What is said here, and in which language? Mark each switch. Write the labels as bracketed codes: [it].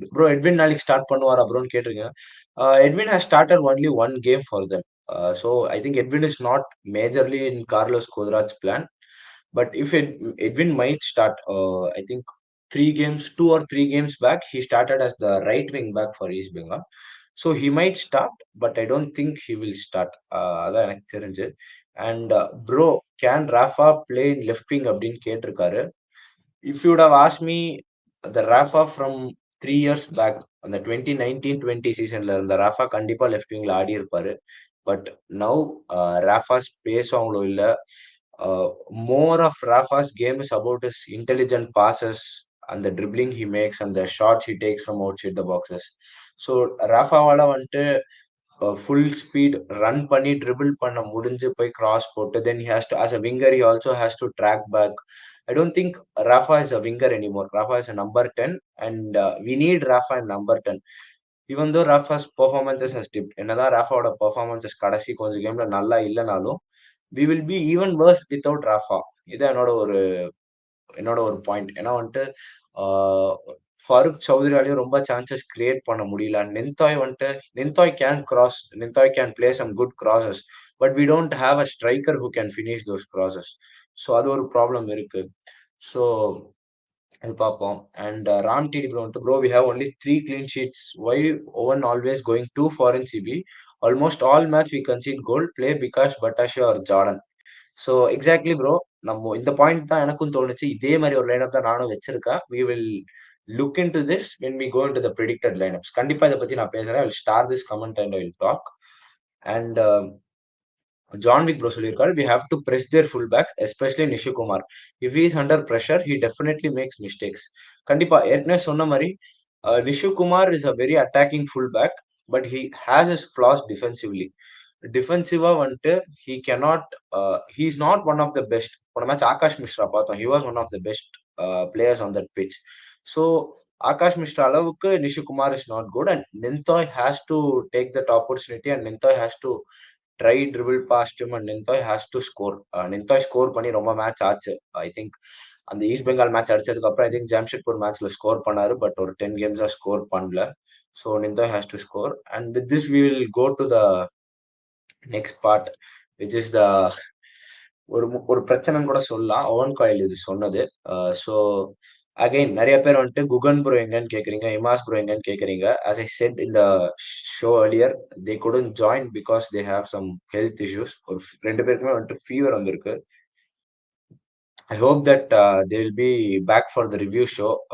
[ta] Bro Edwin நாளைக்கு start பண்ணுவாரா ப்ரோன்னு கேட்டிருக்கீங்க. [en] Edwin has started only one game for them. So I think Edwin is not majorly in Carlos Kodrat's plan. But if Edwin might start, I think 3 games, 2 or 3 games back, he started as the right wing back for East Bengal. So he might start, but I don't think he will start. [ta] அதான் எனக்கு தெரிஞ்சு. [en] And bro, can Rafa play in left wing [ta] அப்படின்னு கேட்டிருக்காரு. [en] If you would have asked me the Rafa from 3 years back, [ta] அந்த 2019-20 சீசன்ல இருந்த ராஃபா கண்டிப்பா left விங்ல ஆடி இருப்பாரு. [en] but now Rafa space [ta] அவங்களோ இல்ல. [en] More of Rafa's game is about is intelligent passes and the dribbling he makes and the shots he takes from outside the boxes. So [ta] ராஃபாவால வந்துட்டு full speed run பண்ணி triple பண்ண முடிஞ்சு போய் cross போட்டு [en] Then he has to as a winger he also has to track back. I don't think Rafa is a winger anymore. Rafa is a number 10, and we need Rafa in number 10. Even though Rafa's performances has dipped, [ta] என்னதான் ராஃபாவோட performances கடைசி கொஞ்சம் கேம்ல நல்லா இல்லனாலும், [en] we will be even worse without Rafa. [ta] இது என்னோட ஒரு point. ஏன்னா வந்துட்டு ஆஹ் ஃபாரூக் சௌத்ரியாலையும் ரொம்ப சான்சஸ் கிரியேட் பண்ண முடியல. [en] Nintoy can play some good crosses, but we don't have a striker who can finish those crosses. [ta] So அது ஒரு ப்ராப்ளம் இருக்கு. ஸோ அது பார்ப்போம். [en] And Ram டிடி bro வந்துட்டு bro we have only 3 clean sheets. Why Owen always going to foreign CB? Almost all match we concede goal. Play because பட்டாஷியோ or Jordan. So exactly bro. [ta] நம்ம இந்த point தான் எனக்கும் தோணுச்சு. இதே மாதிரி ஒரு லைனப் தான் நானும் வச்சிருக்கேன். [en] We will look into this when we go into the predicted lineups. [ta] கண்டிப்பா இதை பத்தி நான் பேசுறேன். [en] I will start this comment and I will talk. And John Wick bro [ta] சொல்லியிருக்காரு, [en] we have to press their fullbacks, especially Nishu Kumar. If he is under pressure, he definitely makes mistakes. [ta] கண்டிப்பா ஏற்கனவே சொன்ன மாதிரி [en] Nishu Kumar is a very attacking fullback, but he has his flaws defensively. [ta] டிஃபென்சிவா வந்துட்டு [en] he cannot, he is not one of the best. [ta] போன match Akash Mishra பார்த்தோம். [en] He was one of the best players on that pitch. So Akash Mishra [ta] அளவுக்கு [en] Nishu Kumar is not good, and Nintoy has to take that opportunity, and Nintoy has to try dribble past and Nintoy has to score. [ta] நிந்தாய் score பண்ணி ரொம்ப match ஆச்சு. [en] I think [ta] அந்த east Bengal match அடிச்சதுக்கு அப்புறம் I think Jamshedpur மேட்ச்ல score பண்ணாரு, but ஒரு 10 கேம்ஸா score பண்ணல. [en] So Nintoy has to score. And with this we will go to the next part, which is the [ta] ஒரு பிரச்சனைன்னு கூட சொல்லலாம். ஓவன் காயில் இது சொன்னது. ஸோ அகைன் நிறைய பேர் வந்துட்டு குகன் ப்ரோ எங்கன்னு கேக்குறீங்க, இமாஸ் ப்ரோ எங்கன்னு கேக்குறீங்க. [en] as I said in the show earlier, they couldn't join because they have some health issues. [ta] ஒரு 2 பேருக்குமே வந்துட்டு ஃபீவர் வந்திருக்கு. [en] I hope that they will be back for the review show.